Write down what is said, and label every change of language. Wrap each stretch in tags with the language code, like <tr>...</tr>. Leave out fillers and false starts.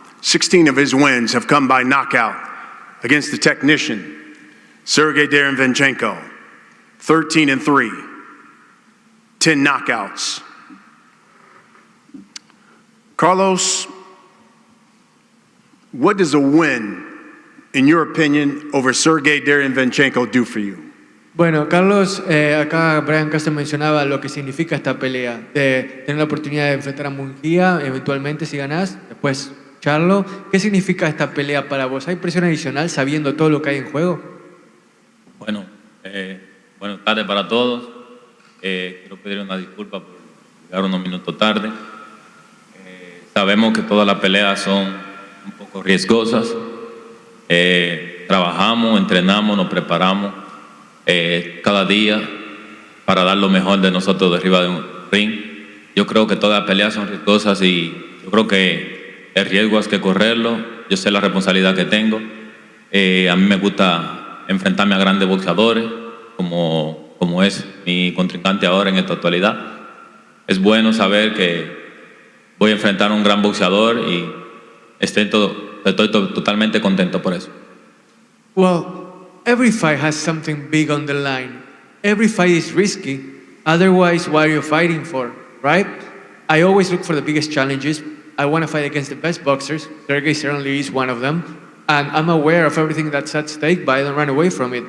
<en>16 of his wins have come by knockout against the technician, Sergey Derevyanchenko, 13-3, 10 knockouts. Carlos, what does a win, in your opinion, over Sergey Derevyanchenko do for you?</en> <es>Bueno, Carlos, acá Brian Carson mencionaba lo que significa esta pelea, de tener la oportunidad de enfrentar a Munguia, eventualmente si ganás, después Charlo. ¿Qué significa esta pelea para vos? ¿Hay presión adicional sabiendo todo lo que hay en juego? Bueno, buenas tardes para todos. Quiero pedir una disculpa por llegar unos minutos tarde. Sabemos que todas las peleas son un poco riesgosas. Trabajamos, entrenamos, nos preparamos cada día para dar lo mejor de nosotros de arriba de un ring. Yo creo que todas las peleas son riesgosas y yo creo que el riesgo hay que correrlo. Yo sé la responsabilidad que tengo. A mí me gusta enfrentarme a grandes boxeadores como es mi contrincante ahora en esta actualidad. Es bueno saber que voy a enfrentar a un gran boxeador y estoy totalmente contento por eso.</es> <en>Well, every fight has something big on the line. Every fight is risky. Otherwise, what are you fighting for, right? I always look for the biggest challenges. I want to fight against the best boxers. Sergey certainly is one of them. And I'm aware of everything that's at stake, but I don't run away from it.</en>